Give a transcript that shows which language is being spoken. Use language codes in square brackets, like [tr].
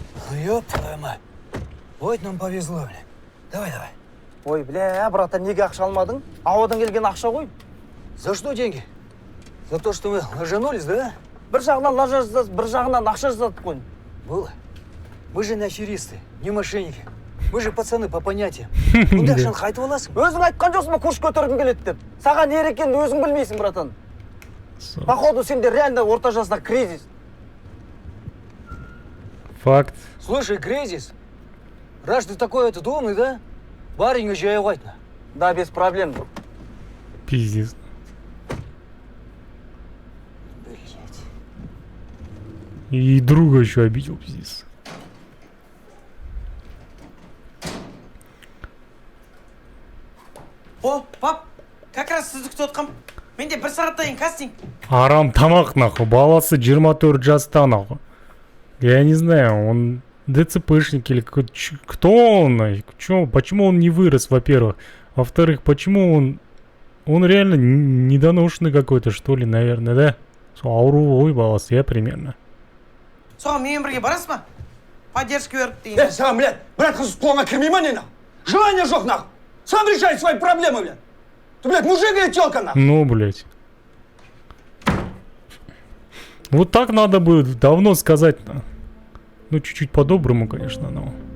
[ru] Ну, ёб твою мать. Вот нам повезло, бля. Давай. Ой, бля, братан, [kk] неге ақша алмадың? Ауадан келген ақша ғой. [ru] За что деньги? За то, что вы ложанулись, да? [kk] Бір жағынан лажа жасадық, бір жағынан ақша жасадық қой. [ru] Было. Мы же не аферисты, не мошенники. Мы же пацаны по понятиям. Куда [kk] ақшаны қайтып аласың? Өзің айтқан жоқсың ба курс көтергің келеді деп. Саған не екенін өзің білмейсің, братан. [ru] Походу, [kk] сенде [ru] реально [kk] орта жаста кризис. [ru] Факт. Слушай, кризис. Раз ты такой этот умный, да? Барин уже айвайтна. Да, без проблем. Пиздец. И друга еще обидел, пиздец. О, пап, как раз [kk] сізді күтіп отқам. Менде 1 сағаттан кейін кастинг. Арам тамақ, [ru] нахуй. [kk] Баласы 24 жаста, нахуй. [ru] Я не знаю, он ДЦПшник или какой-то... Кто он? Почему он не вырос, во-первых? Во-вторых, почему он... Он реально недоношенный какой-то, что ли, наверное, да? [kk] Ауру баласы, [ru] я примерно. [kk] Соған менімен бірге барасыз ба? Поддержка беріп деген. [ru] Сам, блядь, брат, [kk] қыз қолыңа кірмей ма не [ru] нахуй? [kk] Желания жоқ [ru] нахуй. Сам решай свои проблемы, блядь. Ты, блядь, мужик или тёлка нахуй? Ну, блядь. Вот так надо бы давно сказать. Ну, чуть-чуть по-доброму, конечно, но...